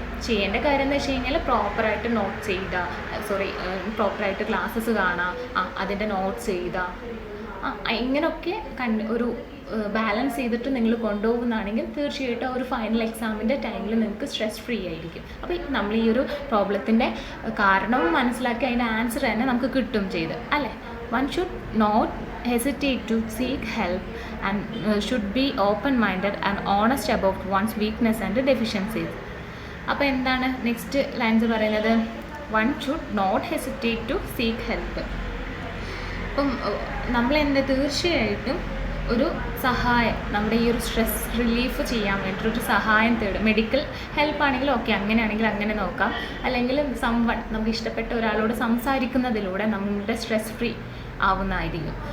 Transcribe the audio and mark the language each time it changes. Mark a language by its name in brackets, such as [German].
[Malayalam] ചെയ്യേണ്ട കാര്യം എന്ന് വെച്ച് കഴിഞ്ഞാൽ പ്രോപ്പറായിട്ട് നോട്ട്സ് ചെയ്യുക, പ്രോപ്പറായിട്ട് ക്ലാസ്സസ് കാണുക, അതിൻ്റെ നോട്ട്സ് ചെയ്യുക, ഇങ്ങനെയൊക്കെ ഒരു ബാലൻസ് ചെയ്തിട്ട് നിങ്ങൾ കൊണ്ടുപോകുന്നതാണെങ്കിൽ തീർച്ചയായിട്ടും ഒരു ഫൈനൽ എക്സാമിൻ്റെ ടൈമിൽ നിങ്ങൾക്ക് സ്ട്രെസ് ഫ്രീ ആയിരിക്കും. അപ്പോൾ നമ്മൾ ഈ ഒരു പ്രോബ്ലത്തിൻ്റെ കാരണവും മനസ്സിലാക്കി അതിൻ്റെ ആൻസർ തന്നെ നമുക്ക് കിട്ടും ചെയ്ത് അല്ലേ. [English] One should not hesitate to seek help and should be open-minded and honest about one's weakness and deficiencies. [Malayalam] അപ്പോൾ എന്താണ് [English] next lines [Malayalam] പറയുന്നത്? [English] One should not hesitate to seek help. [Malayalam] അപ്പം നമ്മളെന്ത് തീർച്ചയായിട്ടും ഒരു സഹായം, നമ്മുടെ ഈ ഒരു സ്ട്രെസ് റിലീഫ് ചെയ്യാൻ വേണ്ടിയിട്ടൊരു സഹായം തേടും. മെഡിക്കൽ ഹെൽപ്പ് ആണെങ്കിലും ഓക്കെ, അങ്ങനെയാണെങ്കിൽ അങ്ങനെ നോക്കാം. അല്ലെങ്കിൽ നമുക്ക് ഇഷ്ടപ്പെട്ട ഒരാളോട് സംസാരിക്കുന്നതിലൂടെ നമ്മുടെ സ്ട്രെസ് ഫ്രീ ആവുന്നതായിരിക്കും.